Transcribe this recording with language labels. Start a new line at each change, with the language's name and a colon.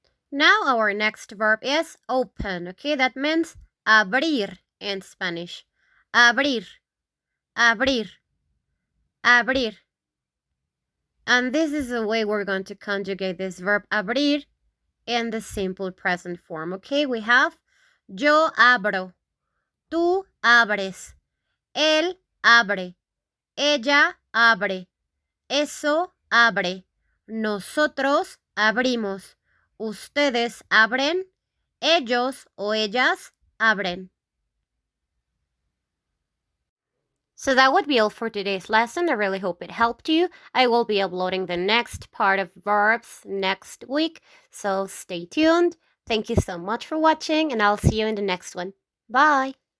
English: Now our next verb is open, okay? That means abrir in Spanish.
Spanish: Abrir, abrir, abrir.
English: And this is the way we're going to conjugate this verb abrir in the simple present form, okay? We have
Spanish: yo abro, tú abres, él abre, ella abre, eso abre, nosotros abrimos, ustedes abren, ellos o ellas abren.
English: So that would be all for today's lesson. I really hope it helped you. I will be uploading the next part of verbs next week, so stay tuned. Thank you so much for watching, and I'll see you in the next one. Bye!